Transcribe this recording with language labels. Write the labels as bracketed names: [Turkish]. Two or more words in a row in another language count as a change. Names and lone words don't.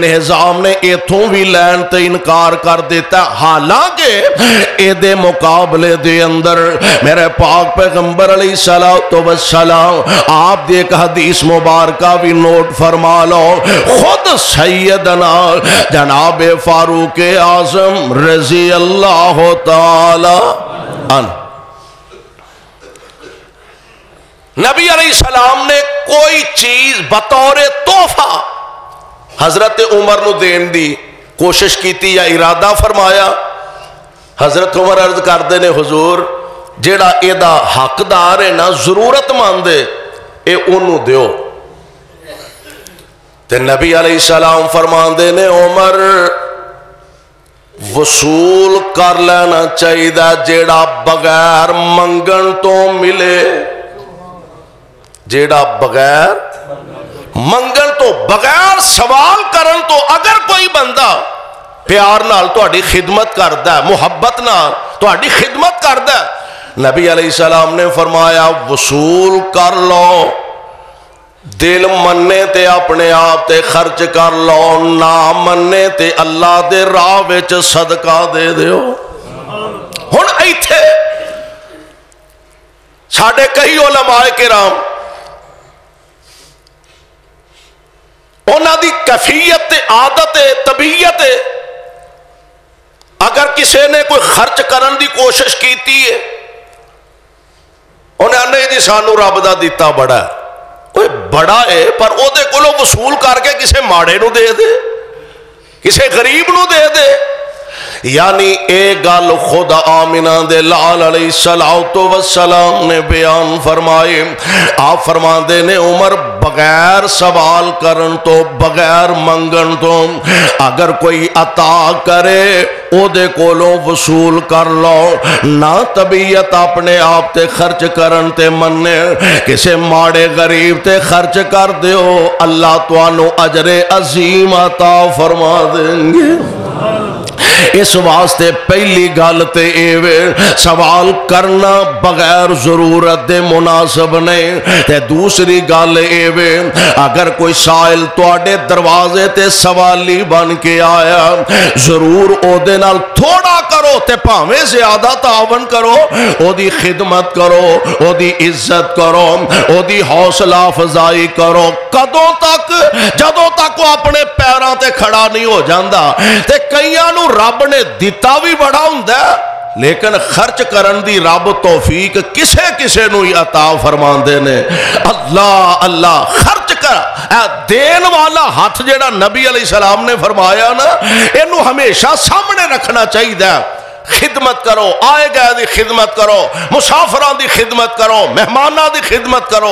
[Punjabi] حزام نے ایتھوں بھی لین تے انکار کر دیتا، حالانکہ اے دے مقابلے دے اندر میرے پاک پیغمبر [Arabic] علیہ السلام [Punjabi] آپ دے ایک حدیث مبارکہ بھی نوٹ فرما لو، خود سیدنا جناب فاروق اعظم [Arabic] رضی اللہ تعالی عنہ [Punjabi] نبی [Arabic] علیہ السلام [Punjabi] نے کوئی چیز بطور تحفہ حضرت عمر نو دین دی کوشش کیتی یا ارادہ فرمایا۔ حضرت عمر عرض کردے نے حضور جیڑا اے دا حقدار ہے نا ضرورت ماندے اے انہوں دیو، تے نبی [Arabic] علیہ السلام [Punjabi] فرماندے نے عمر وصول کر لینا چاہیے جیڑا بغیر منگن تو ملے، جیڑا بغیر منگن تو بغیر سوال کرن تو اگر کوئی بندہ پیار نال تہاڈی خدمت کردا ہے، محبت نال تہاڈی خدمت کردا ہے، نبی [Arabic] علیہ السلام [Punjabi] نے فرمایا وصول کر لو، دل مننے تے اپنے آپ تے خرچ کر لو، نہ مننے تے اللہ دے راہ وچ صدقہ دے دیو۔ ہن ایتھے ساڈے کئی علماء کرام انہاں دی کیفیت عادت طبیعت اگر کسی نے کوئی خرچ کرن دی کوشش کیتی ہے انہیں آنے جی سانو رب دا دیتا بڑا ہے، کوئی بڑا ہے پر او دے کولو وصول کر کے کسے ماڑے نو دے دے، کسے غریب نو دے دے، یعنی اے گل خود آمنہ دے لال [Arabic] علیہ السلام [Punjabi] نے بیان فرمائے۔ آپ فرماندے نے عمر بغیر سوال کرن تو بغیر منگن تو اگر کوئی عطا کرے او دے کولوں وصول کر لو، نہ طبیعت اپنے آپ تے خرچ کرن تے مننے، کسے ماڑے غریب تے خرچ کر دیو، اللہ توانو اجر عظیم عطا فرما دیں گے۔ اس واسطے پہلی گل تے ایوے سوال کرنا بغیر ضرورت دے مناسب نہیں، تے دوسری گل ایوے اگر کوئی سائل تواڈے دروازے تے سوالی بن کے آیا ضرور او دے نال تھوڑا کرو تے پاویں زیادہ تعاون کرو، او دی خدمت کرو، او دی عزت کرو، او دی حوصلہ افزائی کرو، کدوں تک جدوں تک وہ اپنے پیراں تے کھڑا نہیں ہو جاندا۔ تے کئیاں نو رب نے دیتا بھی بڑا ہوندا ہے لیکن خرچ کرن دی رب توفیق کسے کسے نو عطا فرماندے نے۔ اللہ اللہ خرچ کر دین والا ہاتھ جیڑا نبی [Arabic] علیہ السلام [Punjabi] نے فرمایا نا اینو ہمیشہ سامنے رکھنا چاہیے۔ خدمت کرو، آئے گئے دی خدمت کرو، مسافران دی خدمت کرو، مہماناں دی خدمت کرو۔